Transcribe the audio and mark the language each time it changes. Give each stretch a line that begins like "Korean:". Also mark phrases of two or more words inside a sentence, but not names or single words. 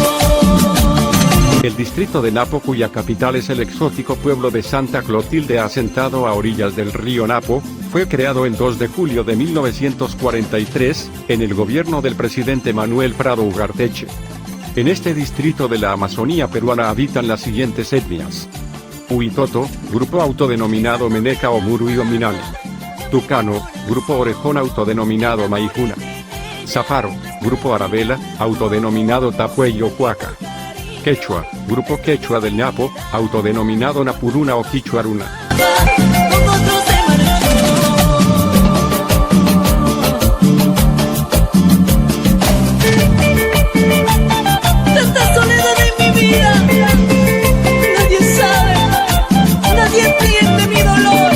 Spanish: El distrito de Napo, cuya capital es el exótico pueblo de Santa Clotilde asentado a orillas del río Napo, fue creado el 2 de julio de 1943, en el gobierno del presidente Manuel Prado Ugarteche. En este distrito de la Amazonía peruana habitan las siguientes etnias: Huitoto, grupo autodenominado Meneca o Murui Minane; Tucano, grupo orejón autodenominado Maijuna; Zafaro, grupo Arabela, autodenominado Tapuey o Cuaca; Quechua, grupo quechua del Napo, autodenominado Napuruna o Quichuaruna. Con otro se marchó. Tanta soledad en mi vida, nadie sabe, nadie entiende mi dolor.